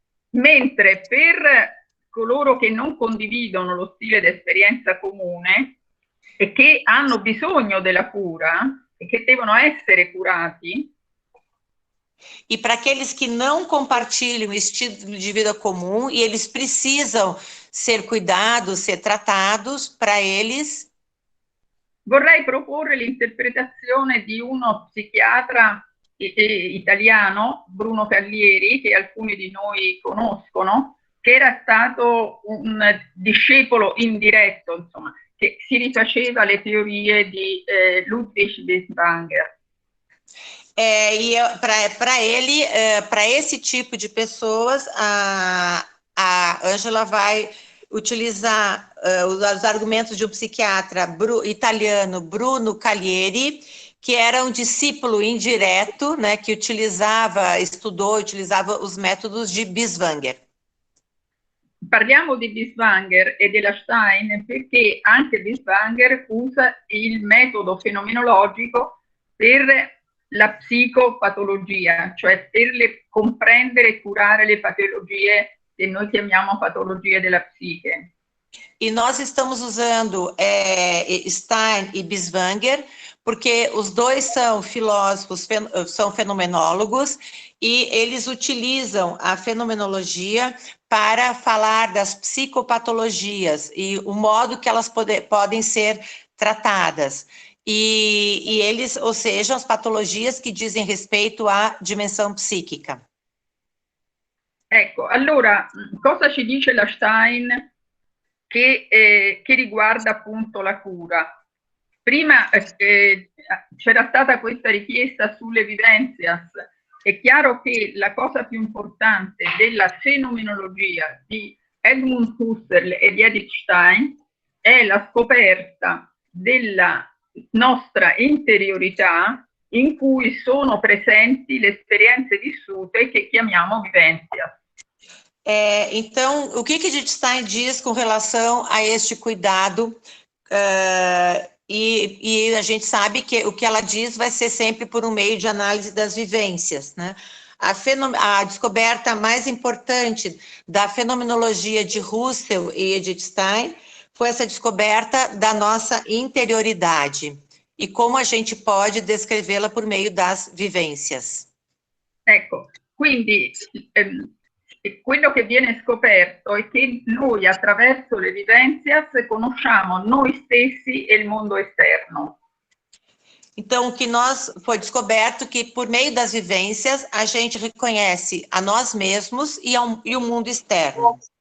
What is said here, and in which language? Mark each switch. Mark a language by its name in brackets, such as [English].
[Italian] Mentre per coloro che non condividono lo stile d'esperienza comune e che hanno bisogno della cura e che devono essere curati. [Portuguese] E para aqueles que não compartilham o estilo de vida comum e eles precisam ser cuidados, ser tratados, para eles. [Italian] Vorrei proporre l'interpretazione di uno psichiatra italiano, Bruno Callieri, che alcuni di noi conoscono, che era stato un discepolo indiretto, insomma, che si rifaceva le teorie di Ludwig Binswanger. [Portuguese] E para ele, para esse tipo de pessoas, a Ângela vai utilizar os argumentos de um psiquiatra italiano, Bruno Callieri, que era um discípulo indireto, né, que utilizava os métodos de Binswanger. [Italian] Parliamo di Binswanger e della Stein perché anche Binswanger usa il metodo fenomenologico per la psicopatologia, cioè per comprendere e curare le patologie che noi chiamiamo patologie della psiche. [Portuguese] E nós estamos usando Stein e Binswanger porque os dois são filósofos, são fenomenólogos, e eles utilizam a fenomenologia para falar das psicopatologias e o modo que elas podem ser tratadas. E eles, ou seja, as patologias que dizem respeito à dimensão psíquica. [Italian] Ecco, allora, cosa ci dice la Stein che riguarda appunto la cura? Prima c'era stata questa richiesta sull'evidenzias. È chiaro che la cosa più importante della fenomenologia di Edmund Husserl e di Edith Stein è la scoperta della nostra interiorità in cui sono presenti le esperienze vissute che chiamiamo vivenzias. [Portuguese] Então, o que Edith Stein diz com relação a este cuidado E a gente sabe que o que ela diz vai ser sempre por um meio de análise das vivências, né? A descoberta mais importante da fenomenologia de Husserl e Edith Stein foi essa descoberta da nossa interioridade e como a gente pode descrevê-la por meio das vivências. [Italian] Ecco, quindi quello che viene scoperto è che noi attraverso le vivenzias conosciamo noi stessi e il mondo esterno. [Portuguese] Então, o que foi descoberto que por meio das vivências a gente reconhece a nós mesmos e o mundo externo.